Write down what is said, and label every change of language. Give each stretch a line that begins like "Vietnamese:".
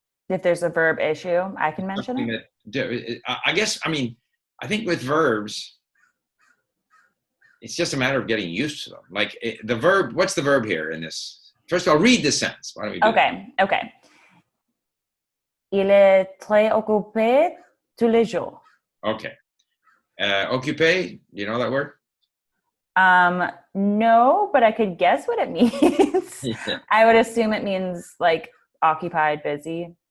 English: If there's a verb issue, I can mention it? I think with verbs, it's just a matter of getting used to them. Like the verb, what's the verb here in this? First of all, read this sentence. Why don't we do that? Okay.
French: Il est très occupé tous les jours.
English: Okay. Occupé, do you know that word? No, but I could guess what it means. I would assume it means like occupied, busy.